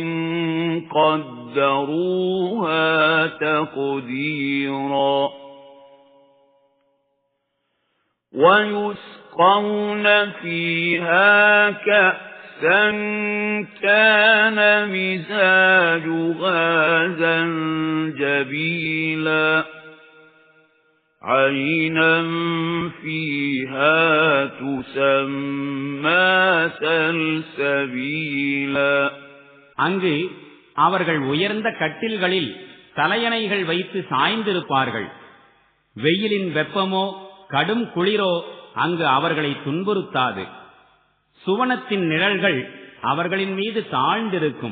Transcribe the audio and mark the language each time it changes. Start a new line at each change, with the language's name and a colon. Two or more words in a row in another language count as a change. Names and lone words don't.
Arabic: قدروها تقديرا ويسقون فيها كأسا كان مزاجها زنجبيلا عينا فيها تسمى سلسبيلا.
Tamil: அங்கு அவர்கள் உயர்ந்த கட்டில்களில் தலையணைகள் வைத்து சாய்ந்திருப்பார்கள். வெயிலின் வெப்பமோ கடும் குளிரோ அங்கு அவர்களை துன்புறுத்தாது. சுவனத்தின் நிழல்கள் அவர்களின் மீது தாழ்ந்திருக்கும்.